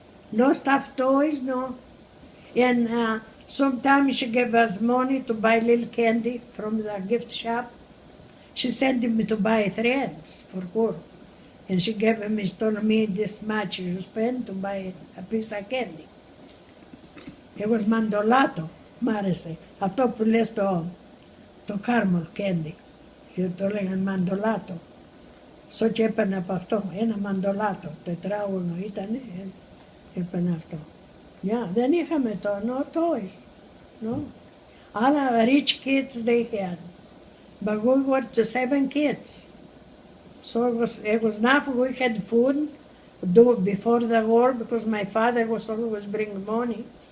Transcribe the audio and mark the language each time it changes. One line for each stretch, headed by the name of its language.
English: No stuffed toys, no. And sometimes she gave us money to buy little candy from the gift shop. She sent me to buy threads for her. And she told me this much you spend to buy a piece of candy. It was mandolato, Marise.
Greek: Αυτό που λες το
English: caramel candy.
Greek: Και το λέγαν mandolato. So και έπαιρνα από αυτό, ένα mandolato, τετράγωνο ήτανε, έπαιρνα αυτό. Δεν είχαμε
English: no toys, no. All rich kids they had. But we were 7 kids. So it was enough. We had food before the war because my father was always bringing money.